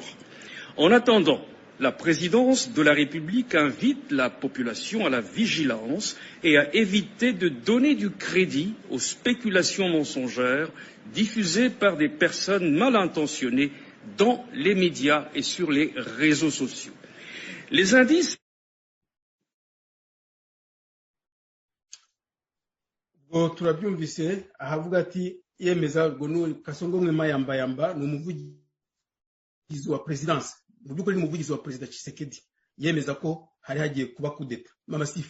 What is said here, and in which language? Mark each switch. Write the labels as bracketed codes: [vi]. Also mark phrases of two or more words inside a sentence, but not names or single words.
[fr] En attendant, la présidence de la République invite la population à la vigilance et à éviter de donner du crédit aux spéculations mensongères diffusées par des personnes mal intentionnées dans les médias et sur les réseaux sociaux. Les indices. [rn] Turabyumvise ahavuga ati yemeza ngo Kasongo Mwema Yamba ni umuvugizi wa presidence, mu by'ukuri ni umuvugizi wa Perezida Tshisekedi, yemeza ko hari hagiye kuba kudeta.